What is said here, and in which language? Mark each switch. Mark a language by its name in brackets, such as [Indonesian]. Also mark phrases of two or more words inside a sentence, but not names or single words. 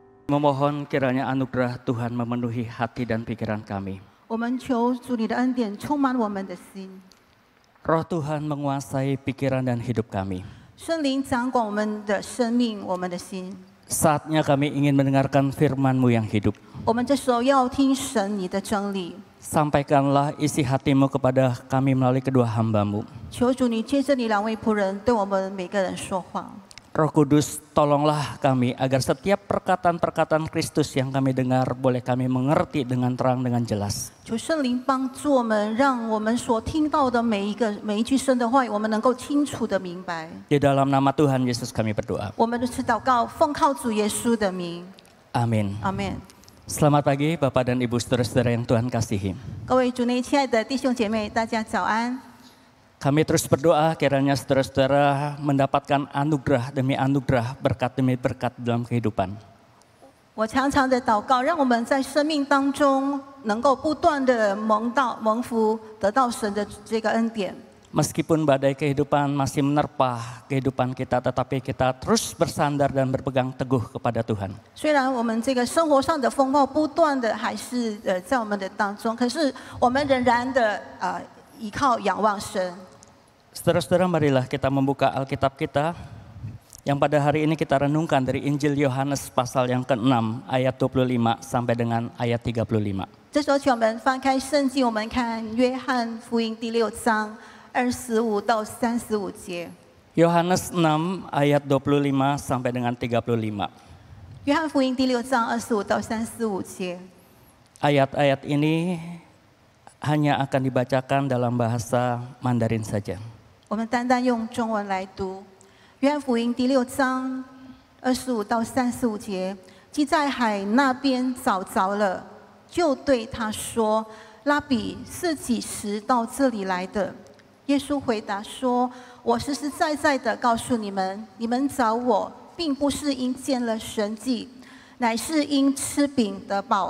[Indonesian] Memohon kiranya anugerah Tuhan memenuhi hati dan pikiran kami. [Chinese] 我们求主你的恩典充满我们的心， [Indonesian] Roh Tuhan menguasai pikiran dan hidup kami. [Chinese] 圣灵掌管我们的生命，我们的心。 [Indonesian] Saatnya kami ingin mendengarkan firman-Mu yang hidup. [Chinese] 我们这时候要听神你的真理， [Indonesian] Sampaikanlah isi hati-Mu kepada kami melalui kedua hamba-Mu. [Chinese] 求主你借着你两位仆人对我们每个人说话。 [Indonesian] Roh Kudus, tolonglah kami agar setiap perkataan-perkataan Kristus yang kami dengar boleh kami mengerti dengan terang, dengan jelas. [Chinese] 求圣灵帮助我们，让我们所听到的每一句神的话语，我们能够清楚的明白。 [Indonesian] Di dalam nama Tuhan Yesus kami berdoa. [Chinese] 我们的祷告，奉靠主耶稣的名， [Indonesian] Amin. [Chinese] 阿门。 [Indonesian] Selamat pagi Bapak dan Ibu saudara-saudara yang Tuhan kasihi. [Chinese] 各位主内亲爱的弟兄姐妹，大家早安。 [Indonesian] Kami terus berdoa kiranya saudara-saudara mendapatkan anugerah demi anugerah, berkat demi berkat dalam kehidupan. [Chinese] 我常常的祷告，让我们在生命当中能够不断的蒙福，得到神的这个恩典。 [Indonesian] Meskipun badai kehidupan masih menerpa kehidupan kita, tetapi kita terus bersandar dan berpegang teguh kepada Tuhan. [Chinese] 虽然我们这个生活上的风暴不断的还是在我们的当中，可是我们仍然的依靠仰望神。 [Indonesian] Saudara-saudara, marilah kita membuka Alkitab kita yang pada hari ini kita renungkan dari Injil Yohanes pasal yang ke-6 ayat 25 sampai dengan ayat 35. [Chinese] 这时候，请我们翻开圣经，我们看约翰福音第6章25到35节。 [Indonesian] Yohanes 6 ayat 25 sampai dengan 35. [Chinese] 约翰福音第6章25到35节。 [Indonesian] Ayat-ayat ini hanya akan dibacakan dalam bahasa Mandarin saja. [Chinese] 我们单单用中文来读。约翰福音第6章25到35节，既在海那边找着了，就对他说：“拉比是几时到这里来的？” 耶稣回答说：“我实实在在的告诉你们，你们找我，并不是因见了神迹，乃是因吃饼得饱。